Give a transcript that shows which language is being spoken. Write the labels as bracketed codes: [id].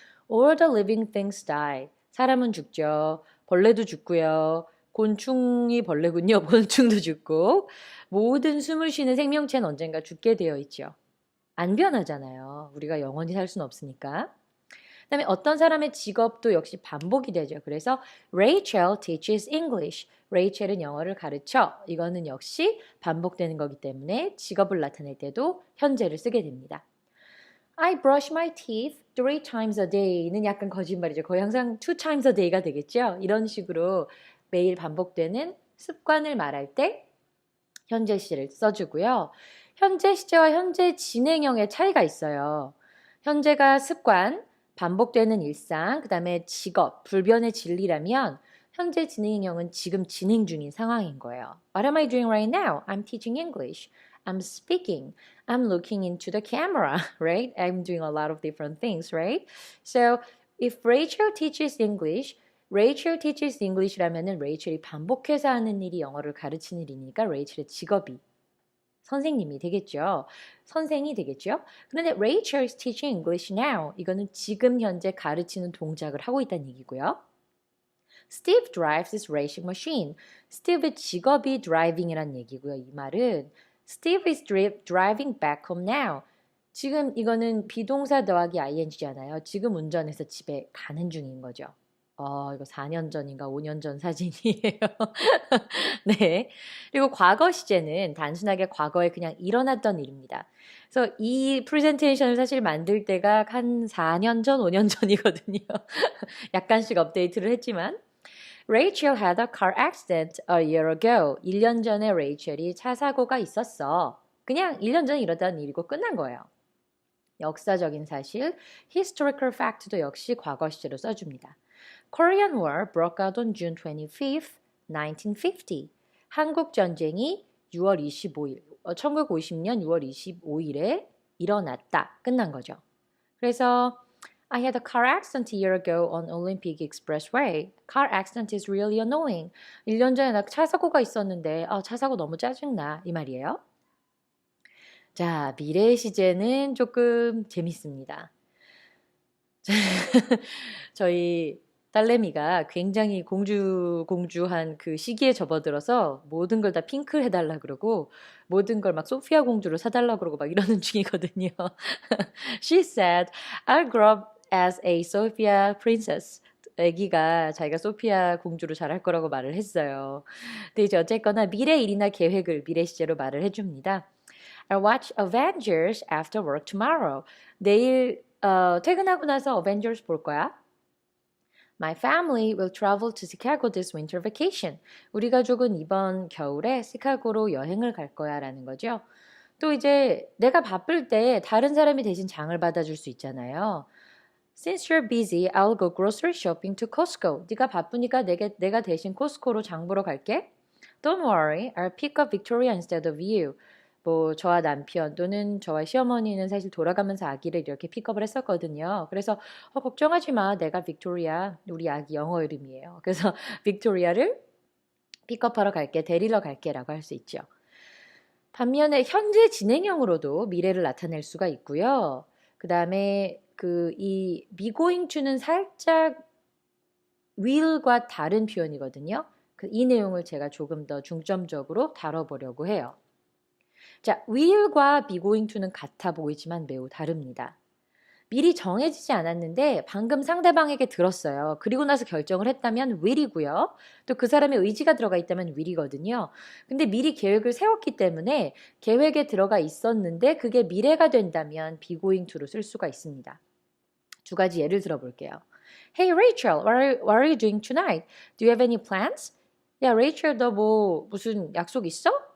[en] All the living things die. [ko] 사람은 죽죠. 벌레도 죽고요. 곤충이 벌레군요. 곤충도 죽고 모든 숨을 쉬는 생명체는 언젠가 죽게 되어 있죠. 안 변하잖아요. 우리가 영원히 살 수는 없으니까. 그 다음에 어떤 사람의 직업도 역시 반복이 되죠. 그래서 [en] Rachel teaches English. [ko] 레이첼은 영어를 가르쳐. 이거는 역시 반복되는 거기 때문에 직업을 나타낼 때도 현재를 쓰게 됩니다. [en] I brush my teeth 3 times a day는 [ko] 약간 거짓말이죠. 거의 항상 [en] 2 times a day [ko] 가 되겠죠. 이런 식으로 매일 반복되는 습관을 말할 때 현재 시제를 써주고요. 현재 시제와 현재 진행형의 차이가 있어요. 현재가 습관, 반복되는 일상, 그 다음에 직업, 불변의 진리라면 현재 진행형은 지금 진행 중인 상황인 거예요. [en] What am I doing right now? I'm teaching English. I'm speaking. I'm looking into the camera, right? I'm doing a lot of different things, right? So if Rachel teaches English, [ko] Rachel teaches English라면은 레이첼이 반복해서 하는 일이 영어를 가르치는 일이니까 레이첼의 직업이 선생님이 되겠죠. 선생이 되겠죠. 그런데 [en] Rachel is teaching English now. [ko] 이거는 지금 현재 가르치는 동작을 하고 있다는 얘기고요. [en] Steve drives his racing machine. [ko] Steve의 직업이 driving이란 얘기고요. 이 말은 [en] Steve is driving back home now. [ko] 지금 이거는 비동사 더하기 ing잖아요. 지금 운전해서 집에 가는 중인 거죠. 이거 4년 전인가 5년 전 사진이에요. 네. 그리고 과거 시제는 단순하게 과거에 그냥 일어났던 일입니다. 그래서 이 프레젠테이션을 사실 만들 때가 한 4년 전, 5년 전이거든요. 약간씩 업데이트를 했지만 [en] Rachel had a car accident a year ago. [ko] 1년 전에 레이첼이 차 사고가 있었어. 그냥 1년 전에 일어난 일이고 끝난 거예요. 역사적인 사실, [en] historical fact [ko] 도 역시 과거 시제로 써줍니다. [en] Korean War broke out on June 25th, 1950. [ko] 한국 전쟁이 6월 25일, 1950년 6월 25일에 일어났다. 끝난 거죠. 그래서 [en] I had a car accident a year ago on Olympic Expressway. Car accident is really annoying. [ko] 1년 전에 나 차 사고가 있었는데 차 사고 너무 짜증나. 이 말이에요. 자, 미래의 시제는 조금 재밌습니다. 저희 딸내미가 굉장히 공주한 그 시기에 접어들어서 모든 걸 다 핑크를 해달라 그러고 모든 걸 막 소피아 공주로 사달라 그러고 막 이러는 중이거든요. [en] She said, I'll grow up as a Sophia princess. [ko] 애기가 자기가 소피아 공주로 자랄 거라고 말을 했어요. 근데 이제 어쨌거나 미래 일이나 계획을 미래 시제로 말을 해줍니다. [en] I'll watch Avengers after work tomorrow. [ko] 내일 퇴근하고 나서 Avengers 볼 거야. [en] My family will travel to Chicago this winter vacation. [ko] 우리 가족은 이번 겨울에 시카고로 여행을 갈 거야 라는 거죠. 또 이제 내가 바쁠 때 다른 사람이 대신 장을 받아줄 수 있잖아요. [en] Since you're busy, I'll go grocery shopping to Costco. [ko] 네가 바쁘니까 내가 대신 코스코로 장 보러 갈게. [en] Don't worry, I'll pick up Victoria instead of you. [ko] 뭐 저와 남편 또는 저와 시어머니는 사실 돌아가면서 아기를 이렇게 픽업을 했었거든요. 그래서 걱정하지 마. 내가 빅토리아, 우리 아기 영어 이름이에요. 그래서 빅토리아를 픽업하러 갈게, 데리러 갈게 라고 할 수 있죠. 반면에 현재 진행형으로도 미래를 나타낼 수가 있고요. 그 다음에 이 be going to는 살짝 will과 다른 표현이거든요. 이 내용을 제가 조금 더 중점적으로 다뤄보려고 해요. 자, will과 be going to는 같아 보이지만 매우 다릅니다. 미리 정해지지 않았는데 방금 상대방에게 들었어요. 그리고 나서 결정을 했다면 will이고요. 또 그 사람의 의지가 들어가 있다면 will이거든요. 근데 미리 계획을 세웠기 때문에 계획에 들어가 있었는데 그게 미래가 된다면 be going to로 쓸 수가 있습니다. 두 가지 예를 들어볼게요. [en] Hey Rachel, what are you doing tonight? Do you have any plans? [ko] 야, Rachel, 너 무슨 약속 있어?